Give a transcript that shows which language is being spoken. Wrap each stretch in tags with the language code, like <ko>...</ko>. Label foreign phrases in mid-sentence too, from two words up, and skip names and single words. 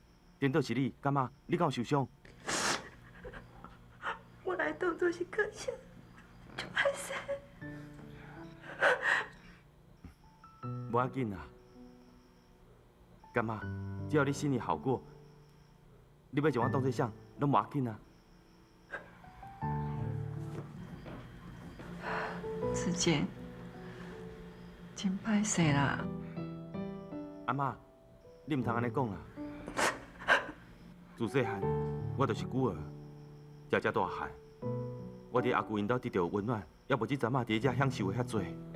<nan>颠倒是你，干妈，你敢有受伤？我来当作是客气，就歹势。无要紧啦，干妈，只要你心里好过，你要将我当作啥，拢无要紧啊。子健，真歹势啦。阿嬷，你唔通安尼讲啦。自细汉，我就是孤儿，食大汉，我伫阿舅因兜得到温暖，也无即阵仔伫遮享受的遐多。</nan>